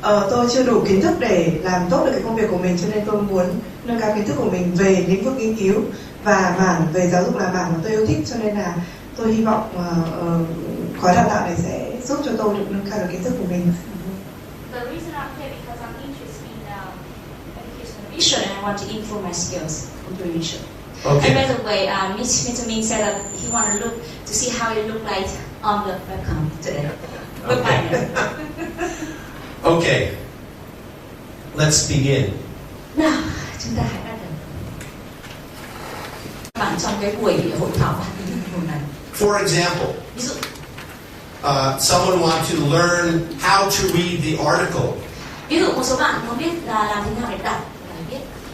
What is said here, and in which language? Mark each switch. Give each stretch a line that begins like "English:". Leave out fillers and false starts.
Vietnamese: tôi chưa đủ kiến thức để làm tốt được cái công việc của mình, cho nên tôi muốn nâng cao kiến thức của mình về lĩnh vực nghiên cứu và mảng về giáo dục là mảng mà tôi yêu thích, cho nên là tôi hy vọng khóa đào tạo này sẽ giúp cho tôi được nâng cao được kiến thức của mình.
English: The reason I'm here because I'm interested in education and research, and I want to improve my skills into research. Okay. And by the way, Mr. Minh said that he wanted to see how it looked like on the webcam today. Okay. Okay. Let's begin.
Vietnamese: Nào, chúng ta hãy bắt đầu. Bạn trong cái buổi hội thảo hôm nay.
English: For example,
Vietnamese: Ví dụ,
English: someone wants to learn how to read the article.
Vietnamese: ví dụ một số bạn muốn biết là làm thế nào để đọc bài viết.